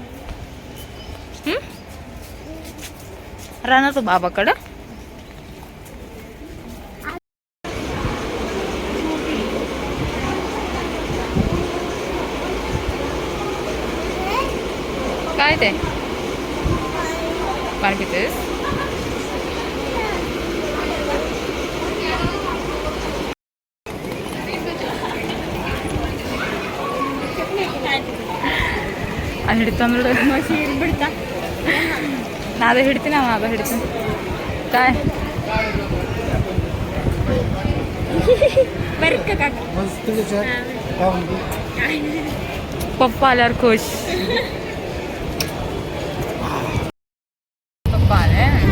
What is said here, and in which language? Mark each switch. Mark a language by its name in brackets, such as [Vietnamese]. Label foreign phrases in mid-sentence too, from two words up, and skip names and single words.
[Marathi] राहणार तू बाबाकडं. काय ते पाणी पितेस. [Kannada] ಅದು ಹಿಡಿತ ನೋಡು. ಬಿಡ್ತಾ ನಾದು ಹಿಡ್ತೀನಿ ಅವ ಆಗ ಹಿಡ್ತೀನಿ. [Marathi] काय पप्पा आल्यावर खुश. पप्पा आले.